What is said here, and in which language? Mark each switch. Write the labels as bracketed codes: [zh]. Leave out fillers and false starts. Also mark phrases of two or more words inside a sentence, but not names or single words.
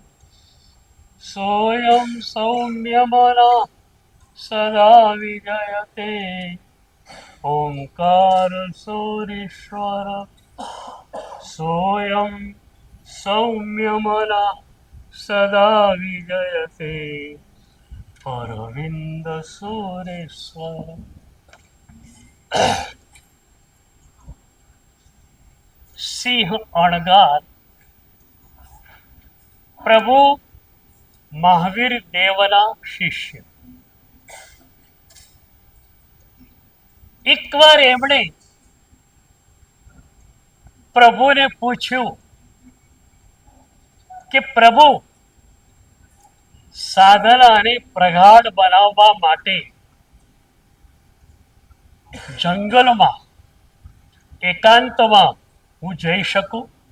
[sa] सोऽयं सौम्यमना सदा विजयते ओंकार सूरीश्वर सोऽयं सौम्यमना सदा विजयते अरविंद सूरीश्वर। [gu] સિંહ અણગાર પ્રભુ મહાવીર દેવના શિષ્ય। એકવાર એમણે પ્રભુને પૂછ્યું કે પ્રભુ, સાધનાને પ્રગાઢ બનાવવા માટે જંગલમાં એકાંતમાં હું જઈ શકું?